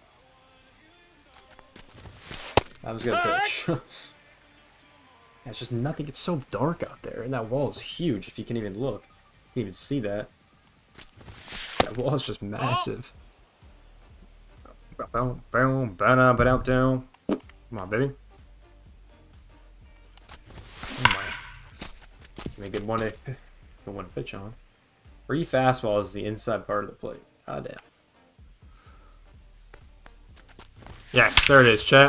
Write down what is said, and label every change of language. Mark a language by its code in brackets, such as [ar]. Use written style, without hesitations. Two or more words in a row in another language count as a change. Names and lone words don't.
[en] That was a good pitch. Yeah, it's just nothing. It's so dark out there. And that wall is huge, if you can even look. You can even see that. That wall is just massive. Boom, boom, ba-da, ba-da, down. Come on, baby. Oh my. Give me a good one to pitch on. Free fastball is the inside part of the plate. God damn. Yes, there it is, chat.